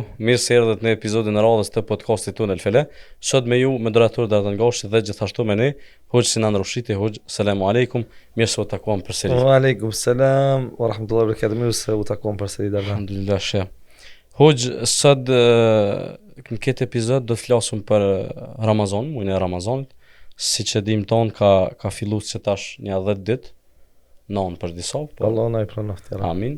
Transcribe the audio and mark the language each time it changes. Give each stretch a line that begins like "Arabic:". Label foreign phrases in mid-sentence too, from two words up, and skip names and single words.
Albanian: Mirë se erdhët në episodin e radhës të podcastit tonë El Fela. Sot me ju, moderator Dardan Gashi dhe gjithashtu me ne, Hoxh Sinan Rushiti. Hoxh,
Arabic: السلام عليكم.
Albanian: Mirë se u takuam përsëri.
Arabic: وعليكم السلام ورحمة الله وبركاته.
Albanian: Mirë se u takuam përsëri Dardan. Alhamdulillah sheh. Hoxh, sot në këtë episod do të flasim për Ramazan, muajin e Ramazanit. Siç e dim ton ka filluar se tash një 10 ditë, 9 për disa. Allah na i pranoft. Amin.